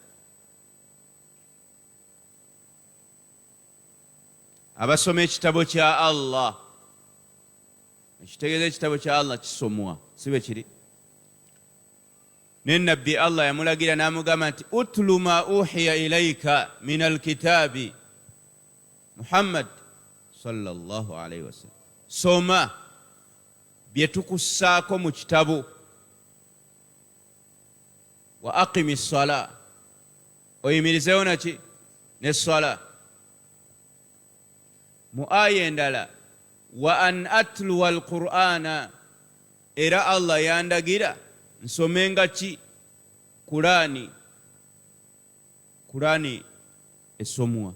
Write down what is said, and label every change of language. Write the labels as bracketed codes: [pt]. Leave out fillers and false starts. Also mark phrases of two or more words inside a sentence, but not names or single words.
[lg] Abasoma ekitabo kya Allah, ekitegeeza ekitabo kya Allah kisomwa, si bwe kiri? Ne nabbi Allah yamulagira n'amugamba nti [ar] اتل ما أوحي إليك من الكتاب, [lg] Muhammad [ar] صلى الله عليه وسلم, [lg] soma bye tukussaako mu kitabo. [ar] وأقم الصلاة, [lg] oyimirizeewo naki ne ssala. Mu aya endala [ar] وأن أتلو القرآن, [lg] era Allah yandagira nsomenga ki Kurani esomwa.